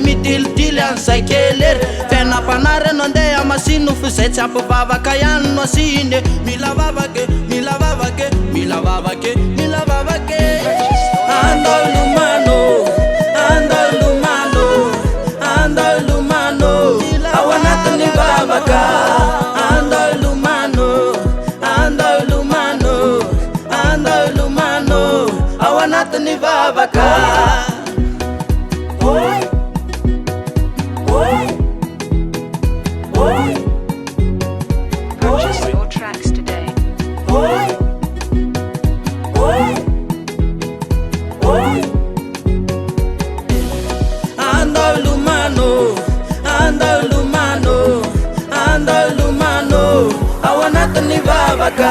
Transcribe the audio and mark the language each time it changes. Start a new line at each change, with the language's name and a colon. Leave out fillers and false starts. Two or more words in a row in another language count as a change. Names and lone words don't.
Malagasy: mitilitily an'izay kelery fiainam-panahy reno andeha masino fa izay tsy ampivavaka ihany no asine mila vavake mila vavake mila vavake mila vavake andao ilomano andao ilomano andao ilomano ao anatin'ny vavaka andao ilomano andao ilomano andao ilomano ao anatin'ny vavaka
English: Purchase your tracks today.
Malagasy: andao ilomano andao ilomano andao ilomano ao anatin'ny vavaka